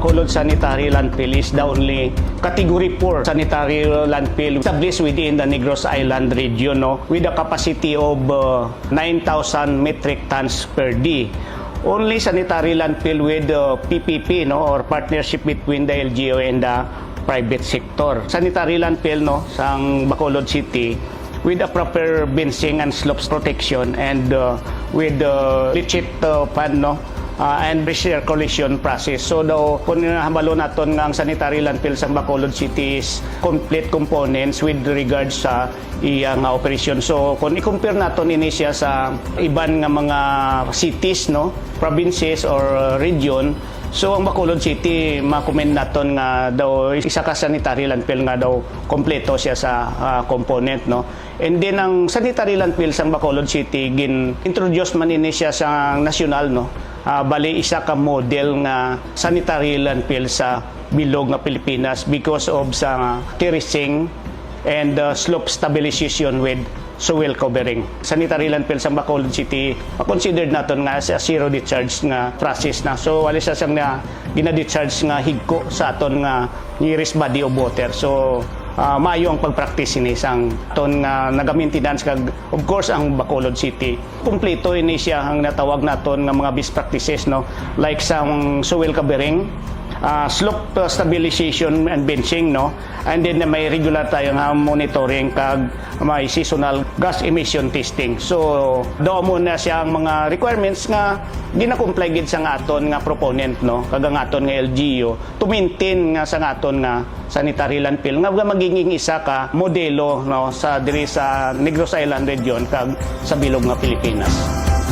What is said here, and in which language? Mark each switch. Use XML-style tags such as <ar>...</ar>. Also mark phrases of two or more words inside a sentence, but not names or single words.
<en>Sanitary Landfill is the only Category 4 sanitary landfill established within the Negros Island region, no, with a capacity of 9,000 metric tons per day. Only sanitary landfill with PPP, no, or partnership between the LGU and the private sector. Sanitary landfill, no, sa Bacolod City with a proper benching and slopes protection and with legit pan, no, and recirculation process.</en> <hil>So daw kung nahambalo naton nga ang</hil> <en>sanitary landfill</en> <hil>sa Bacolod City</hil> <en>is complete components with regards</en> <hil>sa iyang operation. So kung i-compare naton ini siya sa iban nga mga cities, no,</hil> <en>provinces or region,</en> <hil>so ang Bacolod City ma-commend naton nga daw isa ka</hil> <en>sanitary landfill</en> <hil>nga daw kompleto siya sa component, no. And then ang</hil> <en>sanitary landfill</en> <hil>sa Bacolod City gin-introduce man ini siya sa national, no. Bali isa ka model nga</hil> <en>sanitary landfill</en> <hil>sa bilog nga Pilipinas</hil> <en>because of</en> <hil>sa</hil> <en>terracing and slope stabilization with soil covering. Sanitary landfill</en> <hil>sa Bacolod City considered naton nga sa</hil> <en>zero discharge</en> <hil>nga process na. So wala siya siyang na gina-discharge nga higko sa aton nga</hil> <en>nearest body of water.</en> <hil>So maayo ang pag-practice ini sang ton nga naga-maintenance kag</hil> <en>of course</en> <hil>ang Bacolod City. Kumpleto ini siya ang natawag naton nga mga</hil> <en>best practices,</en> <hil>no, like sang</hil> <en>soil covering, slope stabilization and benching,</en> <hil>no,</hil> <en>and then</en> <hil>may regular tayong monitoring kag may</hil> <en>seasonal gas emission testing.</en> <hil>So daw mo na siya ang mga requirements nga gina-comply gid sa aton nga proponent, no, kag ang aton nga LGU</hil> <en>to maintain</en> <hil>nga sa aton nga</hil> <en>sanitary landfill</en> <hil>nga magiging isa ka modelo, no, sa diri sa Negros Island region kag sa bilog nga Pilipinas.</hil>